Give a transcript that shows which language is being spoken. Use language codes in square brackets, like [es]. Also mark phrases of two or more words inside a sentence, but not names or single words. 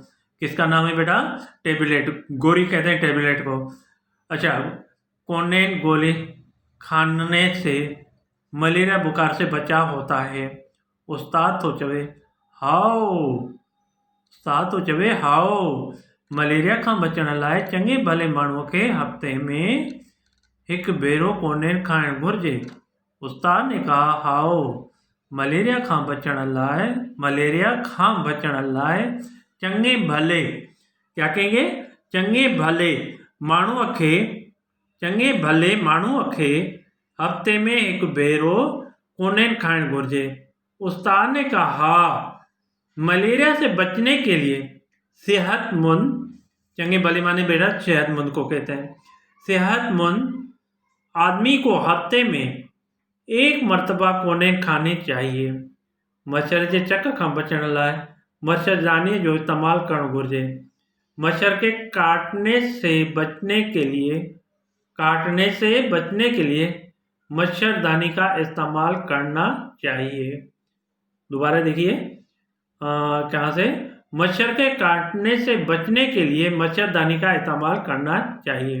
[hi] किसका नाम है बेटा? टेबलेट, गोली कहते हैं टेबलेट को। अच्छा, कोनेन गोली खाने से मलेरिया बुखार से बचाव होता है। [sd] उस्ताद तो चवे हाओ मलेरिया खां बचण लाइ चङे भले माण्हूअ खे हफ़्ते में 1 भेरो कोनेन खाइणु घुरिजे। [hi] उस्ताद ने कहा, [sd] हाओ मलेरिया खां बचण लाइ चङे भले, [hi] क्या कहेंगे, [sd] चङे भले माण्हूअ खे हफ़्ते में 1 भेरो कोनेन खाइणु घुरिजे। [hi] उस्ताद ने कहा, हाँ, मलेरिया से बचने के लिए सेहतमंद, चंगे भले माने बेटा सेहतमंद को कहते हैं, सेहतमंद आदमी को हफ्ते में 1 मरतबा कोनेन खानी चाहिए। [sd] मच्छर जे चक खां बचण लाइ मच्छरदानी जो इस्तेमाल करणु घुरिजे। [hi] मच्छर के काटने से बचने के लिए मच्छरदानी का इस्तेमाल करना चाहिए। दोबारा देखिए, कहाँ से, मच्छर के काटने से बचने के लिए मच्छरदानी का इस्तेमाल करना चाहिए।